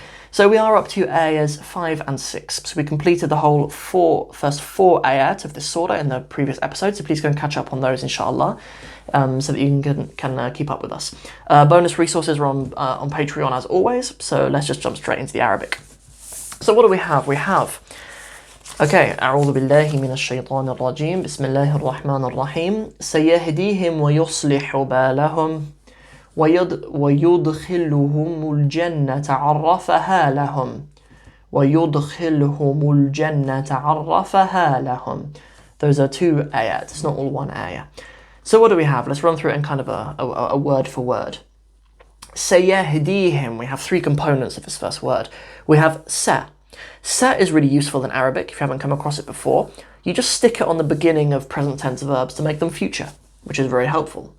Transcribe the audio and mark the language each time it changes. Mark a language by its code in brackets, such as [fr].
[en] So we are up to ayahs 5 and 6, so we completed the whole first four ayat of this surah in the previous episode, so please go and catch up on those inshallah, so that you can keep up with us. Bonus resources are on Patreon as always, so let's just jump straight into the Arabic. So what do we have? We have Okay, [ar] أعوذ بالله من الشيطان الرجيم بسم الله الرحمن الرحيم سيهديهم ويصلح بالهم ويدخلهم الجنة عرفها لهم ويدخلهم الجنة عرفها لهم. [en] Those are two ayat, it's not all one ayah. So what do we have? Let's run through it in kind of a word for word. سيهديهم, we have three components of this first word. We have sa. Sa is really useful in Arabic, if you haven't come across it before. You just stick it on the beginning of present tense verbs to make them future, which is very helpful.